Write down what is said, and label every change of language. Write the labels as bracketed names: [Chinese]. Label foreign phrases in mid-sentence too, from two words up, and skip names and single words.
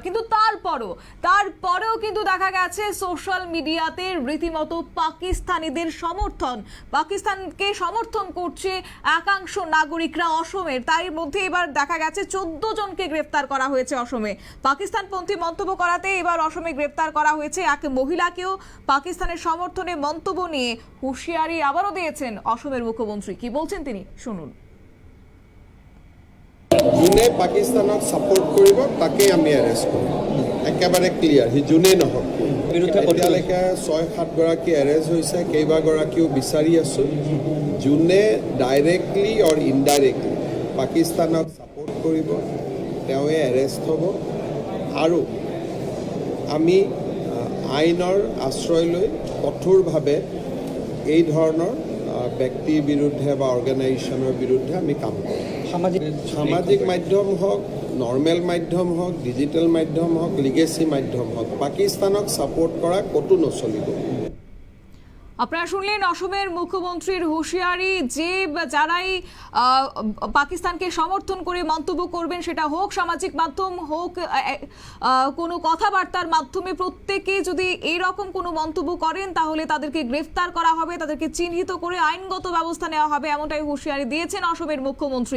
[Bangla] কিন্তু তারপরেও কিন্তু দেখা গেছে সোশ্যাল মিডিয়াতে রীতিমতো পাকিস্তানিদের পাকিস্তানকে সমর্থন করছে একাংশ নাগরিকরা অসমের। তার মধ্যে এবার দেখা গেছে 14 জনকে গ্রেফতার করা হয়েছে অসমে। পাকিস্তানপন্থী মন্তব্য করাতে এবার অসমে গ্রেফতার করা হয়েছে এক মহিলাকেও। পাকিস্তানের সমর্থনে মন্তব্য নিয়ে হুঁশিয়ারি আবারও দিয়েছেন অসমের মুখ্যমন্ত্রী। কি বলছেন তিনি, শুনুন। [Assamese] যোনে পাকিস্তানক সাপোর্ট কৰিব তাকে আমি এৰেষ্ট কৰিম, একেবাৰে ক্লিয়াৰ। সি যোনেই নহওক। এতিয়ালৈকে 6-7 গৰাকী এৰেষ্ট হৈছে, কেইবাগৰাকীও বিচাৰি আছোঁ। যোনে [English] directly or indirectly [Assamese] পাকিস্তানক ছাপোৰ্ট কৰিব তেওঁৱে এৰেষ্ট হ'ব। আৰু আমি আইনৰ আশ্ৰয় লৈ কঠোৰভাৱে এই ধৰণৰ ব্যক্তিৰ বিৰুদ্ধে বা অৰ্গেনাইজেশ্যনৰ বিৰুদ্ধে আমি কাম কৰিম। সামাজিক মাধ্যম হোক, নৰ্মেল মাধ্যম হোক, ডিজিটেল মাধ্যম হোক, লিগেসি মাধ্যম হোক, পাকিস্তানক সাপোর্ট করা কতো নচলিব। [Bangla] আপনারা শুনলেন অসমের মুখ্যমন্ত্রীর হুঁশিয়ারি যে যারাই পাকিস্তানকে সমর্থন করে মন্তব্য করবেন, সেটা হোক সামাজিক মাধ্যম হোক কোনো কথাবার্তার মাধ্যমে, প্রত্যেকে যদি এইরকম কোনো মন্তব্য করেন তাহলে তাদেরকে গ্রেফতার করা হবে, তাদেরকে চিহ্নিত করে আইনগত ব্যবস্থা নেওয়া হবে, এমনটাই হুঁশিয়ারি দিয়েছেন অসমের মুখ্যমন্ত্রী।